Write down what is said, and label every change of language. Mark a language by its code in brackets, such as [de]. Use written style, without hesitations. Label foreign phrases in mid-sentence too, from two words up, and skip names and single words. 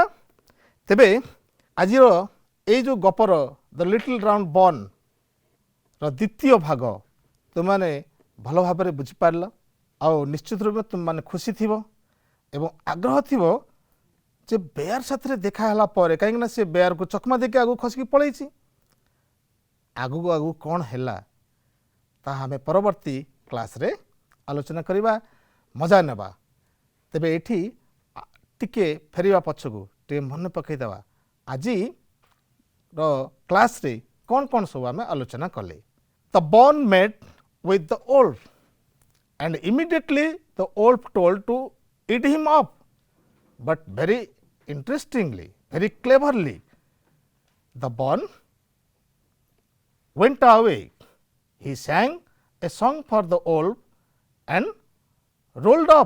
[or] ତେବେ ଆଜିର ଏଇ ଯେଉଁ ଗପର ଦ ଲିଟିଲ୍ ରାଉଣ୍ଡ ବନ୍ ର ଦ୍ୱିତୀୟ ଭାଗ ତୁମମାନେ ଭଲ ଭାବରେ ବୁଝିପାରିଲ, ଆଉ ନିଶ୍ଚିତ ରୂପେ ତୁମମାନେ ଖୁସି ଥିବ ଏବଂ ଆଗ୍ରହ ଥିବ ଯେ ବେୟାର ସାଥିରେ ଦେଖା ହେଲା ପରେ, କାହିଁକିନା ସେ ବେୟାରକୁ ଚକମା ଦେଇକି ଆଗକୁ ଖସିକି ପଳେଇଛି, ଆଗକୁ ଆଗକୁ କ'ଣ ହେଲା ତାହା ଆମେ ପରବର୍ତ୍ତୀ କ୍ଲାସ୍ରେ ଆଲୋଚନା କରିବା, ମଜା ନେବା। ତେବେ ଏଠି ଟିକେ ଫେରିବା ପଛକୁ ଟିକେ ମନେ ପକାଇଦେବା ଆଜିର କ୍ଲାସ୍ରେ କ'ଣ କ'ଣ ସବୁ ଆମେ ଆଲୋଚନା କଲେ। [en] the bun met with the wolf and immediately the wolf told to eat him up, but very interestingly, very cleverly, the bun went away. He sang a song for the wolf and rolled up.